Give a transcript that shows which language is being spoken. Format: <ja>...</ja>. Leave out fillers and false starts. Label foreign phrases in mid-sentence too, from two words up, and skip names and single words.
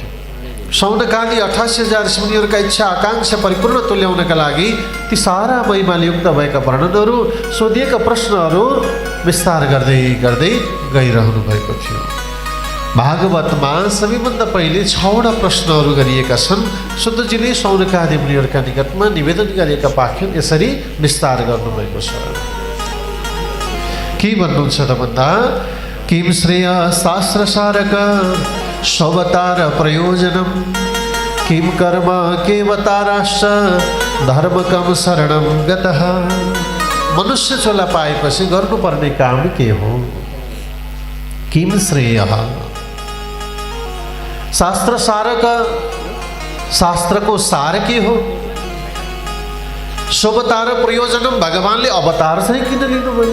<ne>सौनकादि 88,000 ऋषिमुनिहरूका इच्छा आकाङ्क्षा परिपूर्ण तुल्याउनका लागि ती सारा महिमाले युक्त भएका वर्णनहरू, सोधिएका प्रश्नहरू विस्तार गर्दै गर्दै गइरहनु भएको थियो। भागवतमा सबैभन्दा पहिले 6वटा प्रश्नहरू गरिएका छन्। शुद्धजीले सौनकादि मुनिहरूका निकटमा निवेदन गरेका वाक्य यसरी विस्तार गर्नुभएको छ। के भन्नुहुन्छ त भन्दा,</ne> <sa>किम श्रेय शास्त्र सारक स्ववतार प्रयोजनम, किम कर्म केवताराश्च धर्मकम शरणम गतः।</sa> <ne>मनुष्य चोला पाएपछि गर्नुपर्ने काम के हो?</ne> <sa>किम श्रेय शास्त्र सारक,</sa> <ne>शास्त्रको सार के हो?</ne> <sa>स्ववतार प्रयोजनम,</sa> <ne>भगवानले अवतार चाहिँ किन लिनुभयो?</ne>